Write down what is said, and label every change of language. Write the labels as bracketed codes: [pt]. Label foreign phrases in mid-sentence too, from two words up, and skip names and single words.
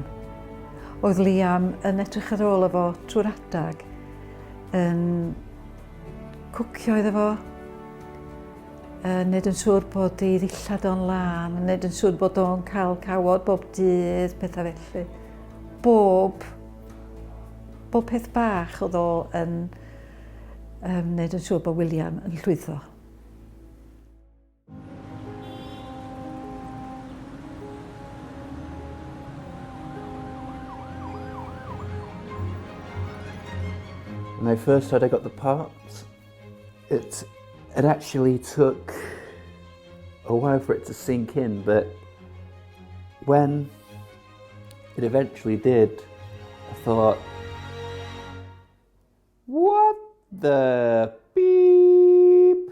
[cy] Oedd Liam yn edrych ar ôl efo trwy'r adag, yn cwcio iddo fo, wneud yn siŵr bod ei ddillad o'n lan, wneud yn siŵr bod o'n cael cawod bob dydd, pethau felly. Bob peth bach oedd o yn wneud yn siŵr bod William yn llwyddo. [en] When I first heard I got the part, it actually took a while for it to sink in, but when it eventually did, I thought, what the beep?